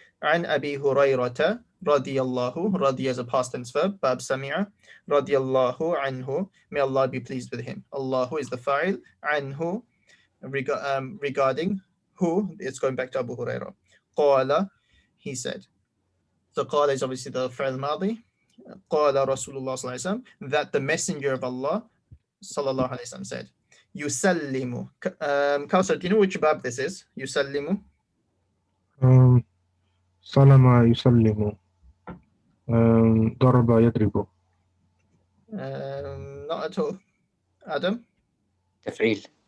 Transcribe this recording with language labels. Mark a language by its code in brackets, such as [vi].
[ar] عن أبي هريرة رضي الله, رضي [en] as a past tense verb, [ar] باب سمع, رضي الله عنه, [en] may Allah be pleased with him. Allahu is the fa'il, عنه regarding who, it's going back to Abu Hurairah. قال, he said. So قال is obviously the fi'l madi. [ar] قال Rasulullah صلى الله عليه وسلم, [en] that the messenger of Allah [ar] صلى الله عليه وسلم said. يسلم. [en] Kausar, do you know which bab this is? [ar] يسلم. سلم يسلم ضرب يضرب. [en] Not at all. Adam? [ar] تفعيل.